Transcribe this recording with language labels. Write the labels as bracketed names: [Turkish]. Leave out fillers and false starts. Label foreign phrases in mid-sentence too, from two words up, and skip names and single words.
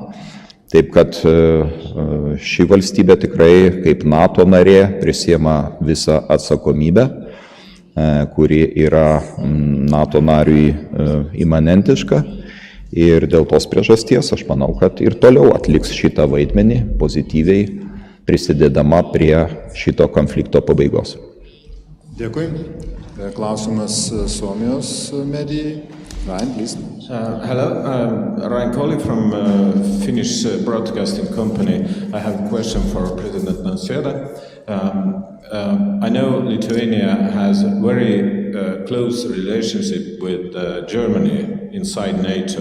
[Lithuanian] Taip kad ši valstybė tikrai kaip NATO narė prisiema visą atsakomybę, kuri yra NATO nariui imanentiška ir dėl tos priežasties aš manau, kad ir toliau atliks šitą vaidmenį pozityviai prisidėdama prie šito konflikto pabaigos. Dėkui. Klausimas Suomijos medijai. [English] Ryan, please. Hello, Ryan Colli from Finnish Broadcasting Company. I have a question for President Nausėda. I know Lithuania has a very close relationship with Germany inside NATO.